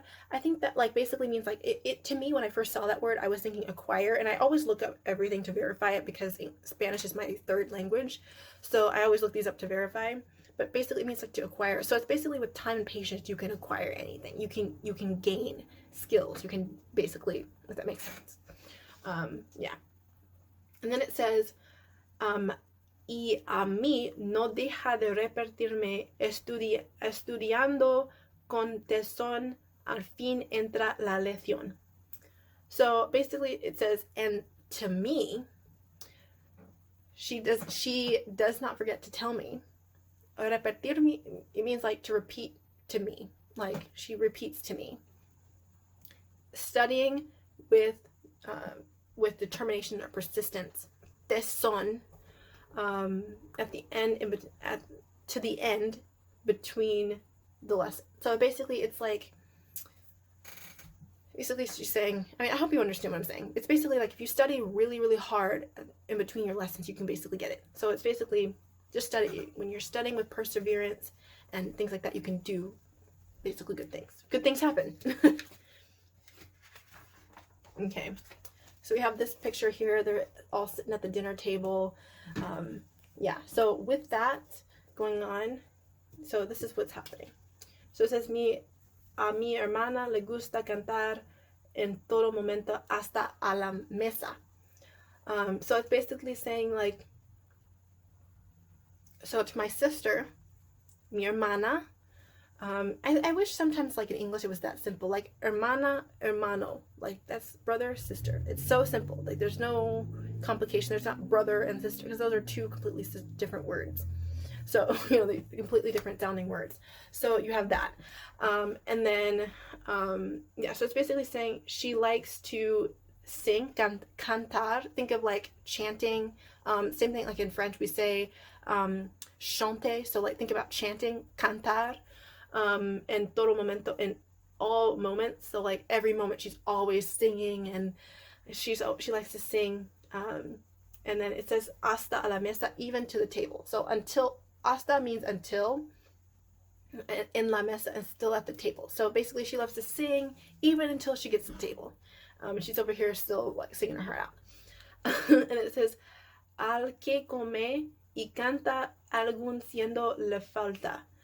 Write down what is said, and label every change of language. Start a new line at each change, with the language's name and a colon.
English: I think that like basically means like it to me when I first saw that word, I was thinking acquire, and I always look up everything to verify it because Spanish is my third language, so I always look these up to verify. But basically it means like to acquire. So it's basically with time and patience you can acquire anything. You can gain skills. You can basically, if that makes sense. Yeah. And then it says,
Spanish: y a mí no deja de repetirme estudiando con tesón, al fin entra la lección.
English: So basically it says, and to me, she does not forget to tell me. Repetirme, it means like to repeat to me. Like she repeats to me. Studying with determination or persistence. Tesón, at the end, to the end between the lesson. So basically it's like, she's saying, I mean, I hope you understand what I'm saying. It's basically like if you study really, really hard in between your lessons, you can basically get it. So it's basically just study. When you're studying with perseverance and things like that, you can do basically good things. Good things happen. Okay. So we have this picture here. They're all sitting at the dinner table. Yeah. So with that going on, so this is what's happening. So it says,
Spanish: a mi hermana le gusta cantar en todo momento hasta a la mesa.
English: So it's basically saying like, so to my sister,
Spanish: mi hermana,
English: I wish sometimes like in English it was that simple, like hermana, hermano, like that's brother, sister. It's so simple. Like there's no complication. There's not brother and sister, because those are two completely different words. So, they're completely different sounding words. So you have that. And then, so it's basically saying she likes to sing, cantar. Think of like chanting. Same thing like in French, we say chanter. So like think about chanting, cantar.
Spanish: En todo momento,
English: in all moments. So like every moment she's always singing, and she likes to sing. And then it says
Spanish: hasta a la mesa,
English: even to the table. So until, hasta means until,
Spanish: en la mesa,
English: and still at the table. So basically she loves to sing even until she gets to the table. And she's over here still like singing her heart out. And it says,
Spanish: al que come y canta algún siendo le falta.